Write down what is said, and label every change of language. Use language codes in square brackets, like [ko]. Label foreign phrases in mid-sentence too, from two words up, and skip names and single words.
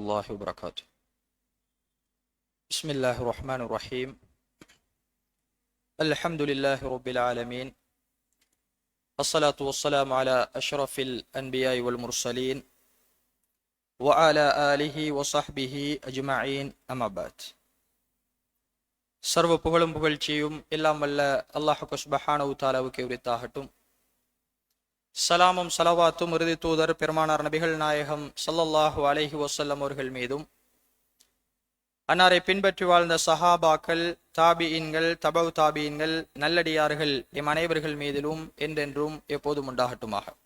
[ar] الله وبركاته. بسم الله الرحمن الرحيم. الحمد لله رب العالمين، الصلاة والسلام على أشرف الأنبياء والمرسلين وعلى آله وصحبه أجمعين. أما بعد. [ta] சர்வ புகழும் புகழ்ச்சியும் எல்லாம் வல்ல அல்லாஹ் சுப்ஹானஹு தஆலாவுக்கு உரித்தாகட்டும். சலாமும் சலவாத்தும் இறுதி தூதர் பெருமானார் நபிகள் நாயகம் [ar] صلى الله عليه وسلم [ta] அவர்கள் மீதும், அன்னாரை பின்பற்றி வாழ்ந்த சஹாபாக்கள், தாபியின்கள், தபவு தாபியின்கள், நல்லடியார்கள் எம் அனைவர்கள் மீதிலும் என்றென்றும் எப்போதும் உண்டாகட்டுமாக.